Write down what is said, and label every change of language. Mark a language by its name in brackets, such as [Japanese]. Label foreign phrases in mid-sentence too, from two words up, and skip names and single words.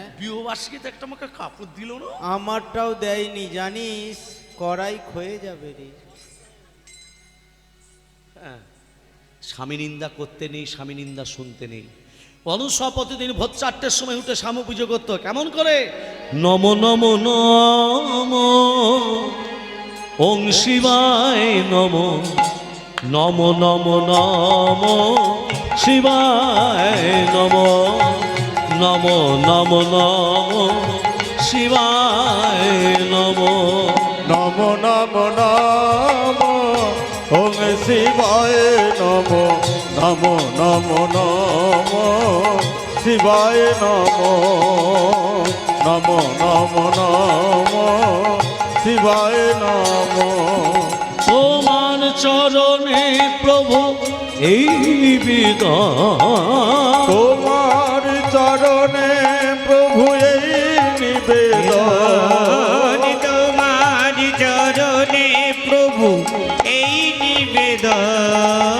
[Bangla] বিবাহবার্ষিকীতে একটা আমাকে কাপড় দিল না, আমারটাও দেয়নি জানিস, কড়াই ক্ষয়ে যাবে রে। হ্যাঁ, স্বামী নিন্দা করতে নেই, স্বামী নিন্দা শুনতে নেই। অনুস্বা প্রতিদিন ভোর 4টের সময় উঠে স্বামী পুজো করতো। কেমন করে? [Sanskrit] নম নম নম ওং শিবায় নম, নম নম নম শিবায় নম, নম নম নম শিবায় নম, নম নম নম ওং শিবায় নম, নম নম নম শিবায় নম, নম নম নম শিবায় নম। [Bangla] তোমার চরণে প্রভু এই নিবেদন, তোমার চরণে প্রভু এই নিবেদন, তোমার চরণে প্রভু এই নিবেদন।